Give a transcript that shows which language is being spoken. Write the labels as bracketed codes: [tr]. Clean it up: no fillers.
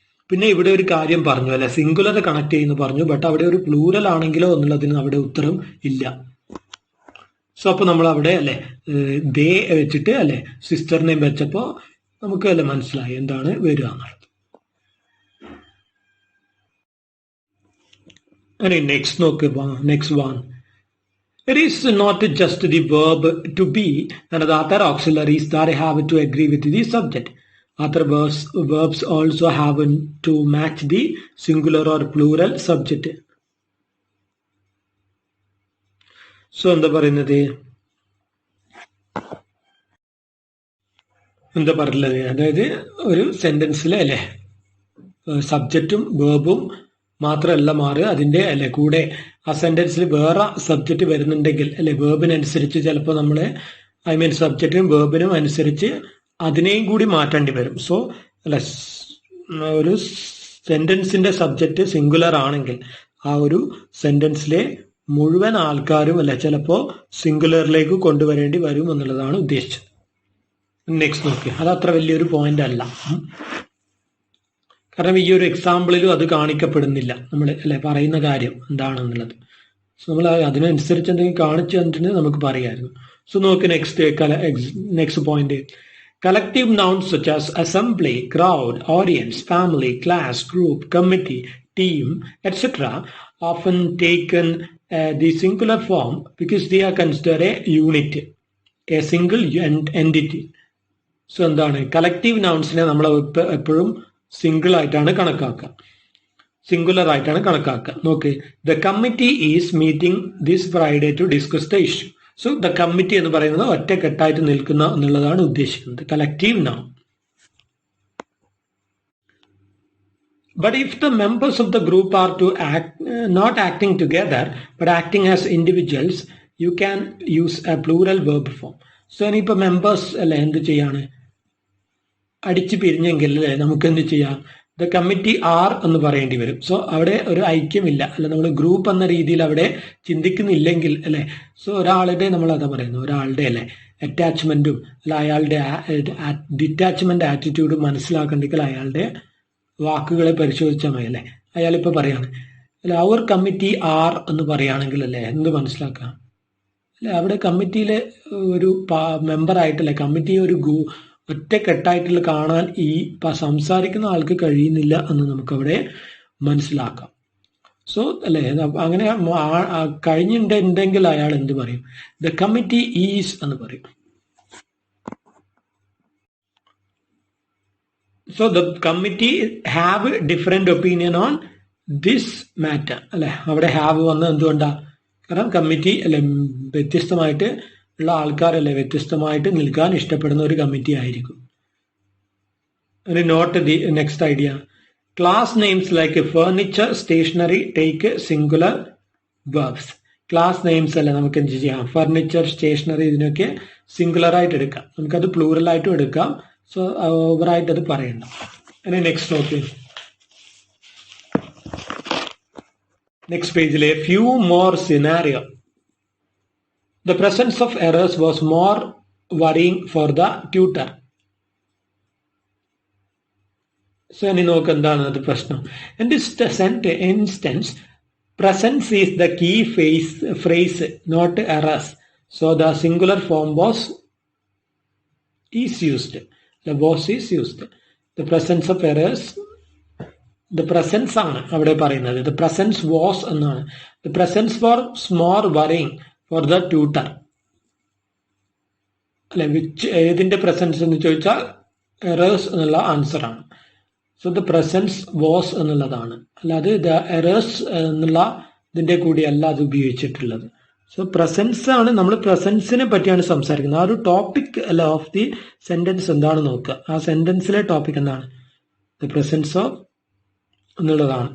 [ml] പിന്നെ ഇവിടെ ഒരു കാര്യം പറഞ്ഞു അല്ലെ, സിംഗുലർ കണക്ട് ചെയ്യുന്നു പറഞ്ഞു, ബട്ട് അവിടെ ഒരു പ്ലൂറൽ ആണെങ്കിലോ എന്നുള്ളതിന് അവിടെ ഉത്തരം ഇല്ല. സോ അപ്പൊ നമ്മൾ അവിടെ അല്ലെ ദേ വെച്ചിട്ട് അല്ലെ സിസ്റ്ററിനെയും വെച്ചപ്പോ നമുക്ക് അല്ലെ മനസ്സിലായി എന്താണ് വരിക എന്നുള്ളത്. [en] Next നോക്ക്, next one, it is not just the verb to be and the other auxiliaries that have to agree with the subject. Other verbs also have to match the singular or plural subject. [ml] So എന്താ പറയുന്നത്, എന്താ പറയുന്നത്, അതായത് ഒരു സെന്റൻസിൽ അല്ലെ സബ്ജക്റ്റും വേർബും മാത്രമല്ല മാറുക, അതിന്റെ അല്ലെ കൂടെ ആ സെന്റൻസിൽ വേറെ സബ്ജക്റ്റ് വരുന്നുണ്ടെങ്കിൽ അല്ലെ വേർബിനനുസരിച്ച് ചിലപ്പോൾ നമ്മൾ സബ്ജക്റ്റിനും വേർബിനും അനുസരിച്ച് അതിനെയും കൂടി മാറ്റേണ്ടി വരും. സോ അല്ലെ ഒരു സെന്റൻസിന്റെ സബ്ജക്റ്റ് സിംഗുലർ ആണെങ്കിൽ ആ ഒരു സെന്റൻസിലെ മുഴുവൻ ആൾക്കാരും അല്ലെ ചിലപ്പോൾ സിംഗുലറിലേക്ക് കൊണ്ടുവരേണ്ടി വരും എന്നുള്ളതാണ് ഉദ്ദേശിച്ചത്. നെക്സ്റ്റ് നോക്കി, അത് അത്ര വലിയൊരു പോയിന്റ് അല്ല, കാരണം ഈ ഒരു എക്സാമ്പിളിലും അത് കാണിക്കപ്പെടുന്നില്ല നമ്മൾ അല്ലെ പറയുന്ന കാര്യം എന്താണെന്നുള്ളത്. സോ നമ്മൾ അതിനനുസരിച്ച് എന്തെങ്കിലും കാണിച്ചു തന്നിട്ടുണ്ടെങ്കിൽ നമുക്ക് പറയാമായിരുന്നു. [en] So നോക്ക് next point, collective nouns such as assembly, crowd, audience, family, class, group, committee, team, etc. often taken the singular form because they are considered a unit. A single entity. [ml] So എന്താണ്, collective നൗൺസിനെ നമ്മൾ എപ്പോഴും single ആയിട്ടാണ് കണക്കാക്കുക, singular ആയിട്ടാണ് കണക്കാക്കുക. [en] നോക്ക്, the committee is meeting this Friday to discuss the issue. [ml] So the committee എന്ന് പറയുന്നത് ഒറ്റക്കെട്ടായിട്ട് നിൽക്കുന്ന എന്നുള്ളതാണ് ഉദ്ദേശിക്കുന്നത്, collective noun. [en] But if the members of the group are not acting together but acting as individuals, you can use a plural verb form. [ml] So ഇനിയിപ്പോൾ members അല്ലെ എന്ത് ചെയ്യാണ്, അടിച്ചു പിരിഞ്ഞെങ്കിൽ അല്ലെ നമുക്ക് എന്ത് ചെയ്യാം, ദ കമ്മിറ്റി ആർ എന്ന് പറയേണ്ടി വരും. സോ അവിടെ ഒരു ഐക്യമില്ല, അല്ലെ നമ്മൾ ഗ്രൂപ്പ് എന്ന രീതിയിൽ അവിടെ ചിന്തിക്കുന്നില്ലെങ്കിൽ അല്ലെ, സോ ഒരാളുടെ നമ്മൾ അതാ പറയുന്നു, ഒരാളുടെ അല്ലെ അറ്റാച്ച്മെന്റും അല്ല അയാളുടെ ഡിറ്റാച്ച്മെന്റ് ആറ്റിറ്റ്യൂഡും മനസ്സിലാക്കണ്ടെങ്കിൽ അയാളുടെ വാക്കുകളെ പരിശോധിച്ചാൽ മതി അല്ലെ. അയാളിപ്പോൾ പറയാണ് അല്ലെ അവർ കമ്മിറ്റി ആർ എന്ന് പറയുകയാണെങ്കിൽ അല്ലെ എന്ത് മനസ്സിലാക്കാം അല്ലെ, അവിടെ കമ്മിറ്റിയിലെ ഒരു മെമ്പറായിട്ടല്ലേ, കമ്മിറ്റിയെ ഒരു ഒറ്റക്കെട്ടായിട്ടുള്ള കാണാൻ ഈ സംസാരിക്കുന്ന ആൾക്ക് കഴിയുന്നില്ല എന്ന് നമുക്കവിടെ മനസ്സിലാക്കാം. സോ അല്ലെ അങ്ങനെ കഴിഞ്ഞിട്ടുണ്ടെങ്കിൽ അയാൾ എന്ത് പറയും, ദ കമ്മിറ്റി ഈസ് എന്ന് പറയും. [en] So the committee have different opinion on this matter അല്ലെ. [ml] അവിടെ ഹാവ് വന്നത് എന്തുകൊണ്ടാണ്, കാരണം കമ്മിറ്റി അല്ലെ വ്യത്യസ്തമായിട്ട് ഉള്ള ആൾക്കാരല്ലേ, വ്യത്യസ്തമായിട്ട് നിൽക്കാൻ ഇഷ്ടപ്പെടുന്ന ഒരു കമ്മിറ്റി ആയിരിക്കും. [en] Note the next idea, class names like furniture, stationery take singular verbs. [ml] Class names അല്ലെ നമുക്ക് എന്ത് ചെയ്യാം, ഫർണിച്ചർ, സ്റ്റേഷനറി ഇതിനൊക്കെ സിംഗുലർ ആയിട്ട് എടുക്കാം, നമുക്കത് പ്ലൂറൽ ആയിട്ടും എടുക്കാം. സോ ഓവറായിട്ട് അത് പറയണ്ട. ഇനി നെക്സ്റ്റ് നോക്കി, നെക്സ്റ്റ് പേജിലെ few more scenario. [en] The presence of errors was more worrying for the tutor. So ഇനി നോക്ക് എന്താണ് അത് പ്രശ്നം. In this instance presence is the key phrase, not errors. So the singular form is used. The was is used. The presence of errors, the presence [ml] ആണ് അവിടെ പറയുന്നത്. [en] The presence was എന്നാണ്. The presence was more worrying for the tutor. [ml] അല്ലെ, ഏതിന്റെ presence എന്ന് ചോദിച്ചാൽ errors എന്നുള്ള answer ആണ്. സോ ദ പ്രസൻസ് വാസ് എന്നുള്ളതാണ്, അല്ലാതെ ദ എറേഴ്സ് എന്നുള്ള ഇതിന്റെ കൂടിയല്ല അത് ഉപയോഗിച്ചിട്ടുള്ളത്. സോ പ്രസൻസ് ആണ്, നമ്മൾ പ്രസൻസിനെ പറ്റിയാണ് സംസാരിക്കുന്നത്. ആ ഒരു ടോപ്പിക് അല്ല ഓഫ് ദി സെന്റൻസ് എന്താണ് നോക്കുക, ആ സെന്റൻസിലെ ടോപ്പിക് എന്താണ്, ദ പ്രസൻസ് ഓഫ് എന്നുള്ളതാണ്.